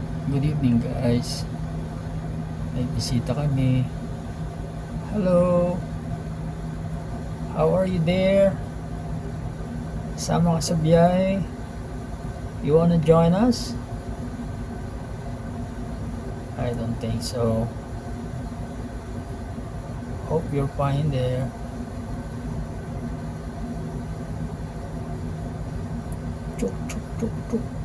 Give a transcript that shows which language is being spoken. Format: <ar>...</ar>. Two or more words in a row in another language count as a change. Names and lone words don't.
<en>Good evening guys.</en> <tl>May bisita kami.</tl> <en>Hello. How are you there?</en> <tl>Sama ka sa biyahe?</tl> <en>You wanna join us? I don't think so. Hope you're fine there. Chuk chuk chuk chuk.</en>